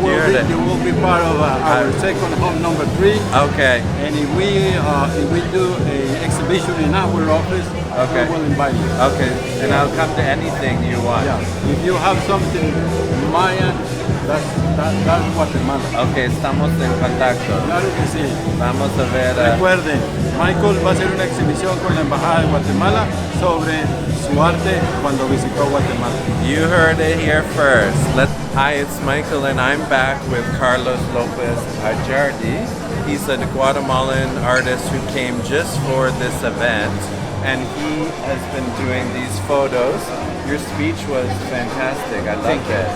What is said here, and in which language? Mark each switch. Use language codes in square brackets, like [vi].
[en] You will be part of our second home number 3. Okay. And if we do an exhibition in our office, okay, we will invite you. Okay. And I'll come to anything you want. Yeah. If you have something Mayan, that's Guatemala. [es] Okay, estamos en contacto. Claro que sí. Vamos a ver. Recuerden, Michael va a hacer una exhibición con la Embajada de Guatemala sobre su arte cuando visitó Guatemala. [en] You heard it here first. Hi, it's Michael and I'm back with Carlos Lopez Ajardi. He's a Guatemalan artist who came just for this event, and he has been doing these photos. Your speech was fantastic. I loved it.